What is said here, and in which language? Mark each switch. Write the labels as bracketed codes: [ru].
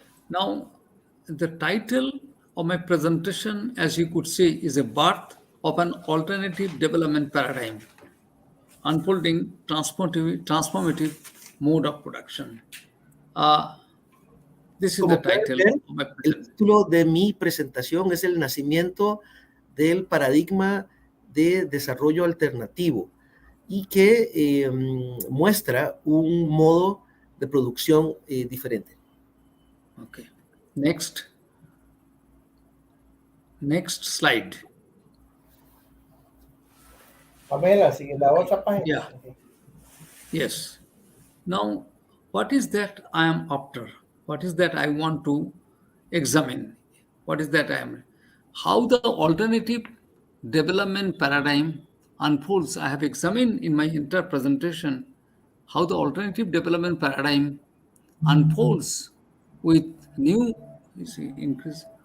[en] Now, the title of my presentation, as you could see, is a birth of an alternative development paradigm, unfolding transformative mode of production. This is the title of my presentation. [es] El título de mi presentación es el nacimiento del paradigma de desarrollo alternativo y que muestra un modo de producción diferente. [en] Okay. Next slide. [es] Pamela, sigue la otra página. [en] Yeah. Okay. Yes. Now, what is that I am after? What is that I want to examine? What is that I am? How the alternative development paradigm unfolds. I have examined in my entire presentation how the alternative development paradigm unfolds with new, you see, increase.